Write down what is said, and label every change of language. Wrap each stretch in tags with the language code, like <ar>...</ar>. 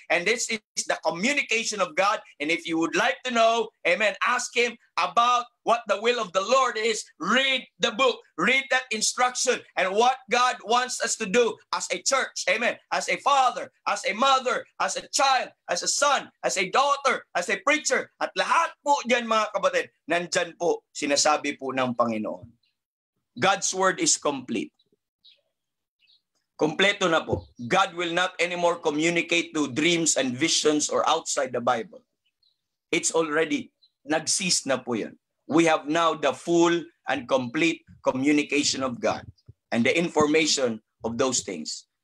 <en>And this is the communication of God. And if you would like to know, amen, ask Him about what the will of the Lord is. Read the book. Read that instruction and what God wants us to do as a church. Amen. As a father, as a mother, as a child, as a son, as a daughter, as a preacher.</en> <tl>At lahat po dyan, mga kapatid, nandyan po sinasabi po ng Panginoon.</tl> <en>God's word is complete.</en> <tl>Kompleto na po.</tl> <en>God will not anymore communicate to dreams and visions or outside the Bible. It's already</en> <tl>nag-cease na po yan.</tl> <en>We have now the full and complete communication of God and the information of those things.</en>